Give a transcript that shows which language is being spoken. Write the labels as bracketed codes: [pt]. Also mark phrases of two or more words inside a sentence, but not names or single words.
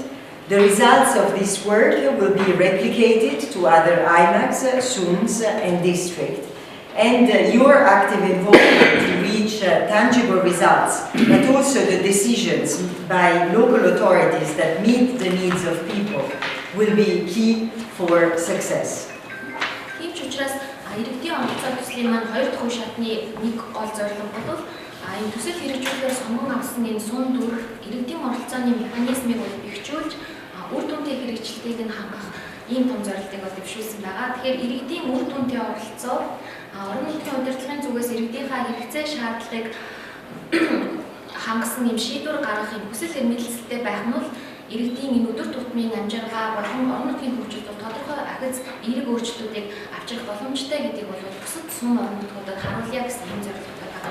[en] The results of this work will be replicated to other IMACs, SUMs and districts. And your active involvement to reach tangible results, but also the decisions by local authorities that meet the needs of people will be key for success. [mn] Иргэдийн оролцоо төслийн маань хоёр дахь үе шатны нэг гол зорилго бол энэ төсөл хэрэгжүүлэхээр сонгон авсан энэ сум дүр иргэдийн оролцооны механизмыг бол бэхжүүлж үр дүнтэй хэрэгжилтийг нь хангах ийм том зорилтыг бол дэвшүүлсэн байгаа. Тэгэхээр иргэдийн үр дүнтэй оролцоо орон нутгийн удирдлагын зүгээс иргэдийнхаа хэрэгцээ шаардлагыг хангасан юм шийдвэр гаргах юм хүсэл эрмэлзэлтэй байх нь бол иргэдийн энэ өдөр тутмын амжиргаа болон орон нутгийн хөгжилд тодорхой ахиц эерэг өөрчлөлтүүдийг авчрах боломжтой гэдгийг бол бусад сум орон нутгуудад харуулъя гэсэн юм зорилготой байгаа.